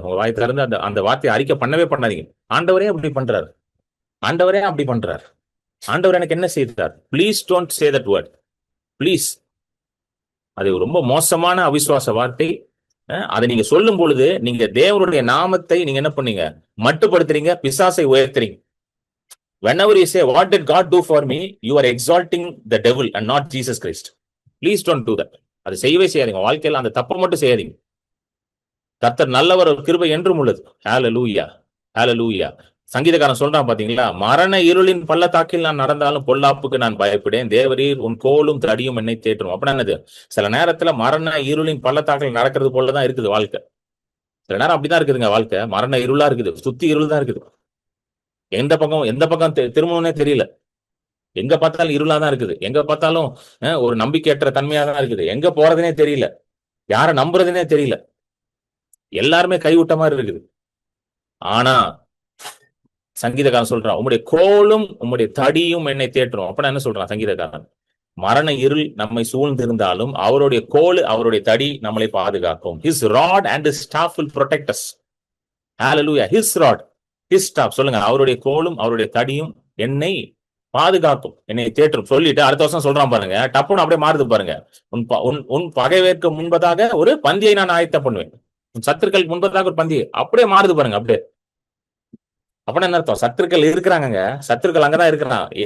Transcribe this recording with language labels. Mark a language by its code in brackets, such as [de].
[ta] உங்க வாய் திறந்து அந்த அந்த வார்த்தையை அறிக்கை பண்ணவே பண்ணாதீங்க. ஆண்டவரே அப்படி பண்றாரு, ஆண்டவரே அப்படி பண்றாரு, ஆண்டவர் எனக்கு என்ன செய்தார். [en] Please don't say that word, please. [ta] அது ரொம்ப மோசமான அவிசுவாச வார்த்தை. அதை நீங்க சொல்லும் பொழுது நீங்க தேவனுடைய நாமத்தை நீங்க என்ன பண்ணீங்க, மட்டுப்படுத்துறீங்க, பிசாசை உயர்த்துறீங்க. [en] whenever you say what did God do for me, you are exalting the devil and not Jesus Christ. Please don't do that. [ta] அது செய்யவே செய்யாதீங்க. வாழ்க்கையில அந்த தப்பை மட்டும் செய்யாதீங்க. கர்த்தர் நல்லவர், கிருபை என்றும் உள்ளது. ஹalleluya, ஹalleluya. சங்கீதக்காரன் சொல்றான் பாத்தீங்களா, மரண இருளின் பள்ளத்தாக்கில் நான் நடந்தாலும் பொல்லாப்புக்கு நான் பயப்படேன், தேவரீர் உன் கோலும் தடியும் என்னை தேற்றும். அப்படின்னா என்னது, சில நேரத்துல மரண இருளின் பள்ளத்தாக்கில் நடக்கிறது போலதான் இருக்குது வாழ்க்கை. சில நேரம் அப்படிதான் இருக்குதுங்க வாழ்க்கை, மரண இருளா இருக்குது, சுத்தி இருள் தான் இருக்குது. எந்த பக்கம் திரும்பணும்னே தெரியல, எங்க பார்த்தாலும் இருளா தான் இருக்குது, எங்க பார்த்தாலும் ஒரு நம்பிக்கையற்ற தன்மையா தான் இருக்குது, எங்க போறதுனே தெரியல, யாரை நம்புறதுனே தெரியல, எல்லாருமே கைவிட்ட மாதிரி இருக்குது. ஆனா சங்கீதக்காரன் சொல்றான், உம்முடைய கோலும் உம்முடைய தடியும் என்னை தேற்றும். அப்படின்னா என்ன சொல்றான் சங்கீதக்காரன், மரண இருள் நம்மை சூழ்ந்திருந்தாலும் அவருடைய கோல், அவருடைய தடி நம்மளை பாதுகாக்கும். [en] His rod and his staff will protect us. Hallelujah. His rod, his staff. [ta] சொல்லுங்க, அவருடைய கோலும் அவருடைய தடியும் என்னை பாதுகாக்கும், என்னை தேற்றும். சொல்லிட்டு அடுத்த வருஷம் சொல்றான் பாருங்க, டப்புன்னு அப்படியே மாறுது பாருங்க. உன் பகைவேற்கு முன்பதாக ஒரு பந்தியை நான் ஆயத்த பண்ணுவேன், உன் சத்துருக்களுக்கு முன்பதாக ஒரு பந்தியை. அப்படியே மாறுது பாருங்க. அப்படியே அப்படின்னா என்ன அர்த்தம், சத்துருக்கள் இருக்கிறாங்க, சத்துருக்கள் அங்கதான் இருக்கிறான்.